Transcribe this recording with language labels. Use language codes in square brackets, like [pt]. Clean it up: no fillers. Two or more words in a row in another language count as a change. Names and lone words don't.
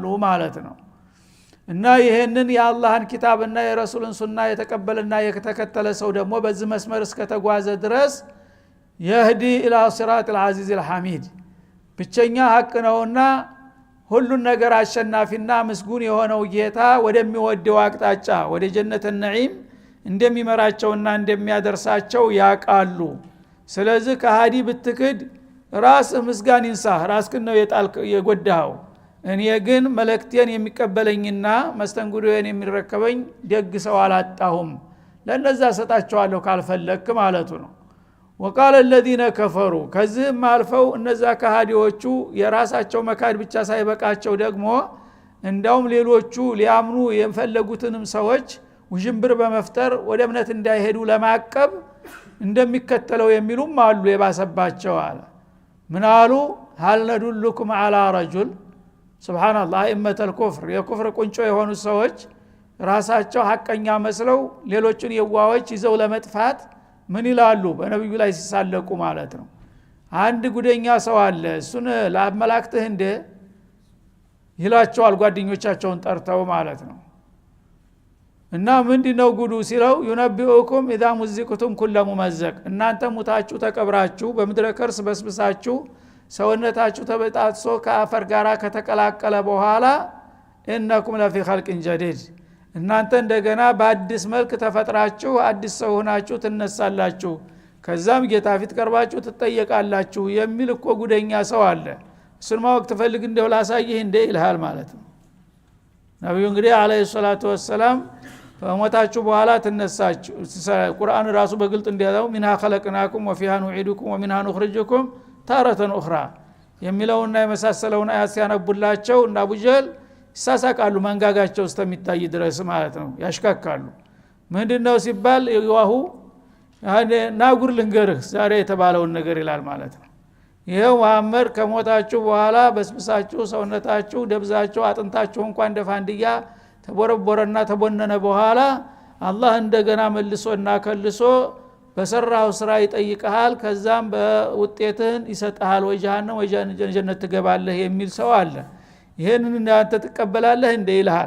[am] ማለት ነው። እና ይሄንን የአላህን ኪታብና የረሱልን ሱና የተቀበለና የተከተለ ሰው ደግሞ በዚህ መስመር እስከተጓዘ ድረስ [ar] يهدي إلى صراط العزيز الحميد [am] ብቸኛ ሐቅ ነውና ሁሉን ነገር አሸናፊና ምስጉን የሆነው ጌታ ወደሚወደው አቅጣጫ ወደ ጀነት ነዒም እንደሚመራቸውና እንደሚያደርሳቸው ያውቃሉ። ስለዚህ ከሃዲ ብትክድ ራስ ምስጋን ይንሳህ ራስክን ነው የጎዳው እኔ ግን መልእክቴን የሚቀበለኝና መስተንግዶዬን የሚረከበኝ ደግ ሰው አላጣሁም ለነዛ ሰጣቸዋለሁ ካልፈለክ ማለቱ ነው [ar] وقال الذين كفروا [am] ከዚህም አልፈው እነዛ ከሃዲዎቹ የራሳቸው መካድ ብቻ ሳይበቃቸው ደግሞ እንዳውም ሌሎቹ ሊያምኑ የፈለጉትንም ሰዎች ውዥንብር በመፍጠር ወደ እምነት እንዳይሄዱ ለማቀብ እንደሚከተለው የሚሉም አሉ የባሰባቸው አለ ምን አሉ [ar] هل ندلكم على رجل سبحان الله ائمه الكفر [am] የኩፍር ቁንጮ የሆኑ ሰዎች ራሳቸው ሐቀኛ መስለው ሌሎችን የዋዎች ይዘው ለመጥፋት ምን ይላሉ በነብዩ ላይ ሲሳለቁ ማለት ነው አንድ ጉደኛ ሰው አለ እሱን ለአመላክተህ እንደ ይላቸዋል ጓደኞቻቸውን ጠርተው ማለት ነው እና ምንድነው ጉዱ ሲለው [ar] ينبئكم اذا مزقتم كل ممزق [am] እናንተ ሙታችሁ ተቀብራችሁ በምድረ ከርስ በስብሳችሁ ሰውነታችሁ ተበጣጥሶ ከአፈር ጋራ ከተቀላቀለ በኋላ [ar] انكم لفي خلق جديد [am] እናንተ እንደገና በአዲስ መልክ ተፈጥራችሁ አዲስ ሰው ሆናችሁ ትነሳላችሁ ከዛም ጌታ ፊት ቀርባችሁ ትጠየቃላችሁ የሚል እኮ ጉደኛ ሰው አለ እሱን ማወቅ ትፈልግ እንደው ላሳይህ እንደ ይልሃል ማለት ነው ነብዩ እንግዲህ [ar] عليه الصلاة والسلام [am] በሞታችሁ በኋላ ትነሳችሁ ቁርአን ራሱ በግልጥ እንዲያለው [ar] منها خلقناكم وفيها نعيدكم ومنها نخرجكم تارة أخرى [am] የሚለውና የመሳሰለውን አያት ሲያነቡላቸው እና አቡጀል ይሳሳቃሉ መንጋጋቸው እስከሚታይ ድረስ ማለት ነው ያሽካካሉ ምንድነው ሲባል ይዋሁ ናጉር ልንገርህ ዛሬ የተባለውን ነገር ይላል ማለት ነው ይሄው መሐመድ ከሞታችሁ በኋላ በስብሳችሁ ሰውነታችሁ ደብዛችሁ አጥንታችሁ እንኳን እንደፋንድያ ተቦረቦረና ተቦነነ በኋላ አላህ እንደገና መልሶና ከልሶ በሰራው ስራ ይጠይቀሃል ከዛም በውጤትህን ይሰጣል ወይ ጀሃነም ወይ ጀነት ትገባለህ የሚል ሰው አለ ይሄንን እናንተ ተቀበላለህ እንደ ይልሃል